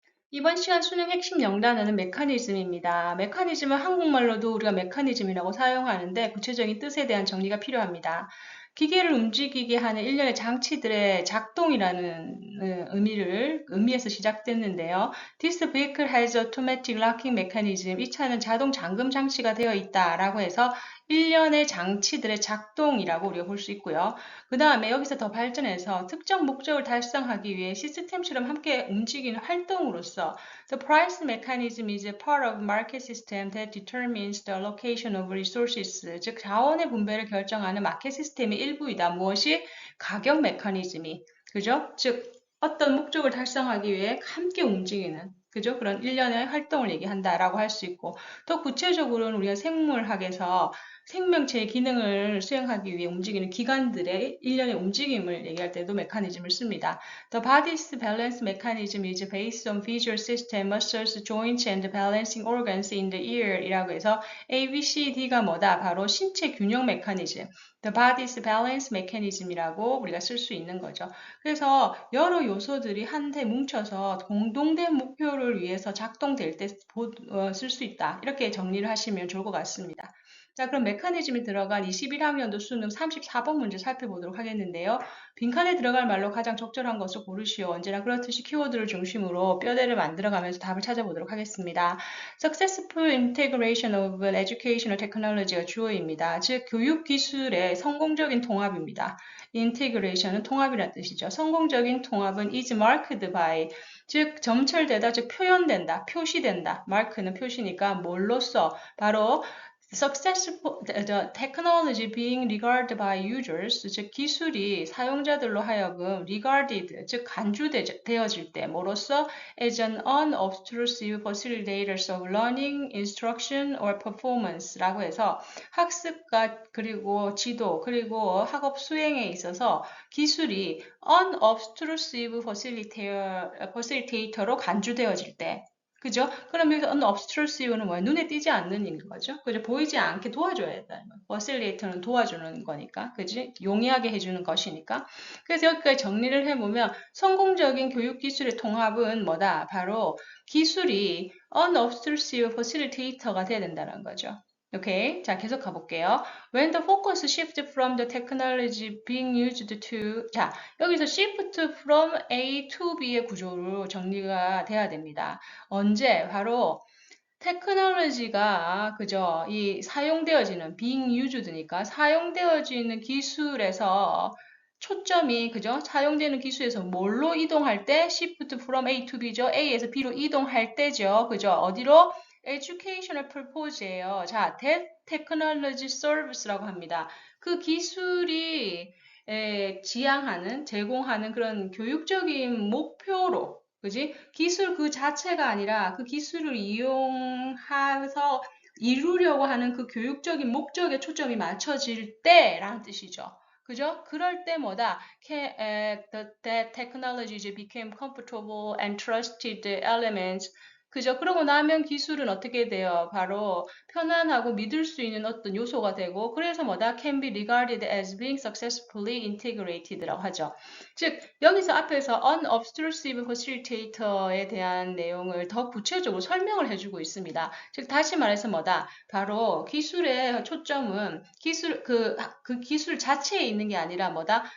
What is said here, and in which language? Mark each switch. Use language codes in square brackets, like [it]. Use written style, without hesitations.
[ko] 이번 시간 수능 핵심 영단어는 메커니즘입니다. 메커니즘은 한국말로도 우리가 메커니즘이라고 사용하는데 구체적인 뜻에 대한 정리가 필요합니다. 기계를 움직이게 하는 일련의 장치들의 작동이라는 의미에서 시작됐는데요. [en] This vehicle has automatic locking mechanism. [ko] 이 차는 자동 잠금 장치가 되어 있다라고 해서 일련의 장치들의 작동이라고 우리가 볼 수 있고요. 그 다음에 여기서 더 발전해서 특정 목적을 달성하기 위해 시스템처럼 함께 움직이는 활동으로서 [en] The price mechanism is a part of market system that determines the allocation of resources. [ko] 즉 자원의 분배를 결정하는 마켓 시스템의 일부이다. 무엇이? 가격 메커니즘이. 그죠? 즉 어떤 목적을 달성하기 위해 함께 움직이는 그죠? 그런 일련의 활동을 얘기한다라고 할 수 있고 더 구체적으로는 우리가 생물학에서 생명체의 기능을 수행하기 위해 움직이는 기관들의 일련의 움직임을 얘기할 때도 메커니즘을 씁니다. [en] The body's balance mechanism is based on visual system, muscles, joints, and balancing organs in the ear [ko] 이라고 해서 A, B, C, D가 뭐다? 바로 신체 균형 메커니즘. [en] The body's balance mechanism [ko] 이라고 우리가 쓸 수 있는 거죠. 그래서 여러 요소들이 한데 뭉쳐서 공동된 목표를 위해서 작동될 때 쓸 수 있다. 이렇게 정리를 하시면 좋을 것 같습니다. 자, 그럼 메커니즘이 들어간 21학년도 수능 34번 문제 살펴보도록 하겠는데요. 빈칸에 들어갈 말로 가장 적절한 것을 고르시오. 언제나 그렇듯이 키워드를 중심으로 뼈대를 만들어가면서 답을 찾아보도록 하겠습니다. [en] Successful integration of educational technology가 [ko] 주어입니다. 즉, 교육 기술의 성공적인 통합입니다. integration은 통합이라는 뜻이죠. 성공적인 통합은 [en] is marked by [ko] 즉 점철되다, 즉 표현된다, 표시된다. mark는 표시니까 뭘로써 바로 [en] successful the technology being regarded by users, [ko] 즉 기술이 사용자들로 하여금 regarded, 즉 간주되어질 때 뭐로써 [en] as an unobtrusive facilitators of learning, instruction or performance [ko] 라고 해서 학습과 그리고 지도 그리고 학업 수행에 있어서 기술이 unobtrusive facilitator로 간주되어질 때 그죠? 그럼 여기서 unobtrusive는 뭐야? 눈에 띄지 않는 거죠. 그죠? 보이지 않게 도와줘야 된다는 거예요. facilitator는 도와주는 거니까. 그지? 용이하게 해주는 것이니까. 그래서 여기까지 정리를 해보면 성공적인 교육 기술의 통합은 뭐다? 바로 기술이 unobtrusive facilitator가 돼야 된다는 거죠. 오케이. 자, 계속 가볼게요. [en] When the focus shifts from the technology being used to, 자, 여기서 shift from A to B의 [ko] 구조로 정리가 돼야 됩니다. 언제? 바로 테크놀로지가 그죠? 이 사용되어지는 being used니까 사용되어지는 기술에서 초점이 그죠? 사용되는 기술에서 뭘로 이동할 때 [en] shift from A to B [ko] 죠. A에서 B로 이동할 때죠. 그죠? 어디로? [en] educational purpose예요. [ko] 자, [en] that technology serves [ko] 라고 합니다. 그 기술이 지향하는, 제공하는 그런 교육적인 목표로 그지? 기술 그 자체가 아니라 그 기술을 이용해서 이루려고 하는 그 교육적인 목적에 초점이 맞춰질 때라는 뜻이죠. 그죠? 그럴 때 뭐다? [en] The technologies became comfortable and trusted elements. [ko] 그죠? 그러고 나면 기술은 어떻게 돼요? 바로 편안하고 믿을 수 있는 어떤 요소가 되고, 그래서 뭐다? [en] Can be regarded as being successfully integrated [ko] 라고 하죠. 즉, 여기서 앞에서 unobtrusive facilitator에 대한 내용을 더 구체적으로 설명을 해주고 있습니다. 즉, 다시 말해서 뭐다? 바로 기술의 초점은 그 기술 자체에 있는 게 아니라 뭐다?